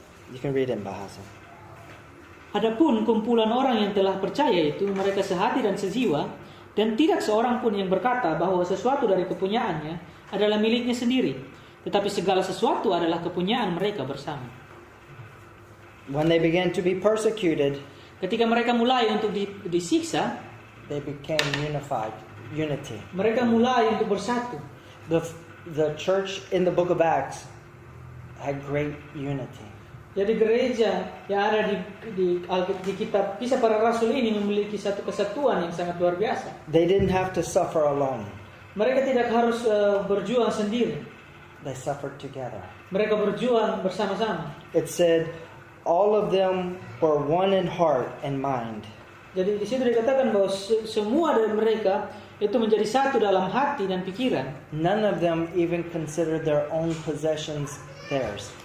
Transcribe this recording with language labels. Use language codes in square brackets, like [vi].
[en] You can read in bahasa. [id] Adapun kumpulan orang yang telah percaya itu, mereka sehati dan sejiwa, dan tidak seorang pun yang berkata bahwa sesuatu dari kepunyaannya adalah miliknya sendiri, tetapi segala sesuatu adalah kepunyaan mereka bersama. [en] When they began to be persecuted, [id] Ketika mereka mulai untuk disiksa, [en] they became unity. [id] mereka mulai untuk bersatu. [en] The church in the book of Acts had great unity. [id] Jadi gereja yang ada di kitab Kisah Para Rasul ini memiliki satu kesatuan yang sangat luar biasa. [en] They didn't have to suffer alone. [id] Mereka tidak harus berjuang sendiri. [en] They suffered together. [id] Mereka berjuang bersama-sama. [en] It said all of them were one in heart and mind. [id] Jadi di situ dikatakan bahwa semua dari mereka itu menjadi satu dalam hati dan pikiran. [en] None of them even considered their own possessions theirs.